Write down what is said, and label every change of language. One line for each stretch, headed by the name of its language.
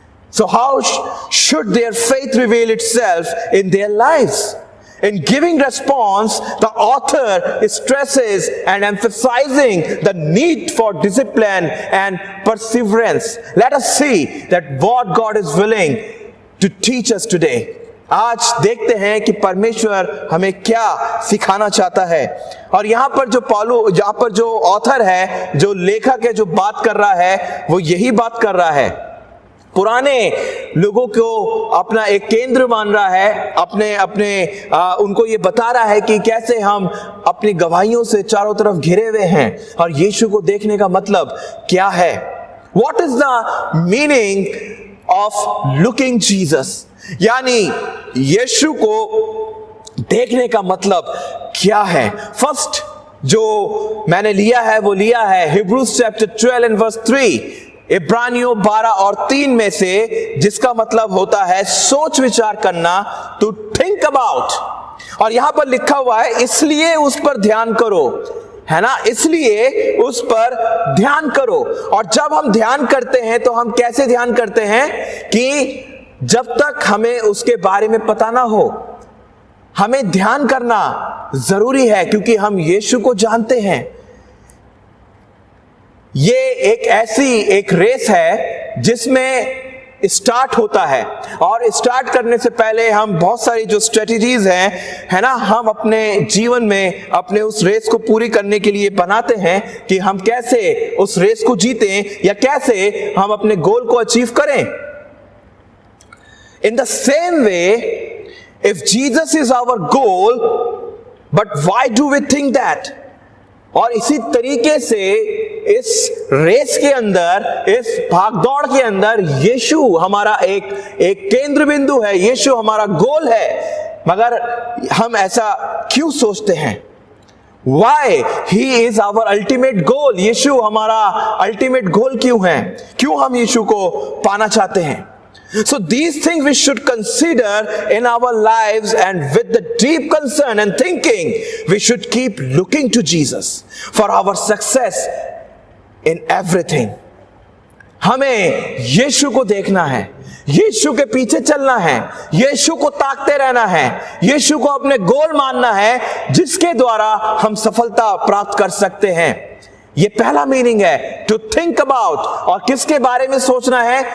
English: So how should their faith reveal itself in their lives? In giving response, the author stresses and emphasizing the need for discipline and perseverance. Let us see that what God is willing to teach us today.
Hindi: आज देखते हैं कि परमेश्वर हमें क्या सिखाना चाहता है। और यहाँ पर जो ऑथर है, जो लेखक है, जो बात कर रहा है, वो यही बात कर रहा है। पुराने लोगों को अपना एक केंद्र मान रहा है, उनको ये बता रहा है कि कैसे हम अपनी गवाहियों से चारों तरफ घिरे हुए हैं और यीशु को देखने का मतलब क्या है।
English: What is the meaning of looking Jesus?
Hindi: यानी यीशु को देखने का मतलब क्या है। फर्स्ट जो मैंने लिया है हिब्रूज चैप्टर 12 एंड वर्स 3, इब्रानियों 12 और 3 में से, जिसका मतलब होता है सोच विचार करना,
English: To think about.
Hindi: और यहां पर लिखा हुआ है इसलिए उस पर ध्यान करो, है ना, इसलिए उस पर ध्यान करो। और जब हम ध्यान करते हैं तो हम कैसे ध्यान करते हैं कि जब तक हमें उसके बारे में पता ना हो, हमें ध्यान करना जरूरी है क्योंकि हम यीशु को जानते हैं। ये एक रेस है जिसमें स्टार्ट होता है, और स्टार्ट करने से पहले हम बहुत सारी जो स्ट्रेटजीज हैं, है ना, हम अपने जीवन में अपने उस रेस को पूरी करने के लिए बनाते हैं कि हम कैसे उस रेस को जीतें या कैसे हम अपने गोल को अचीव करें।
English: In the same way, if Jesus is our goal, but why do we think that?
Hindi: और इसी तरीके से इस रेस के अंदर, इस भागदौड़ के अंदर यीशु हमारा एक केंद्र बिंदु है, यीशु हमारा गोल है, मगर हम ऐसा क्यों सोचते हैं?
English: Why he is our ultimate goal?
Hindi: यीशु हमारा अल्टीमेट गोल क्यों है? क्यों हम यीशु को पाना चाहते हैं?
English: So these things we should consider in our lives, and with the deep concern and thinking, we should keep looking to Jesus for our success in everything.
Hindi: हमें यीशु को देखना है, यीशु के पीछे चलना है, यीशु को ताकते रहना है, यीशु को अपने गोल मानना है, जिसके द्वारा हम सफलता प्राप्त कर सकते हैं। ये पहला मीनिंग है,
English: To think about.
Hindi: और किसके बारे में सोचना है?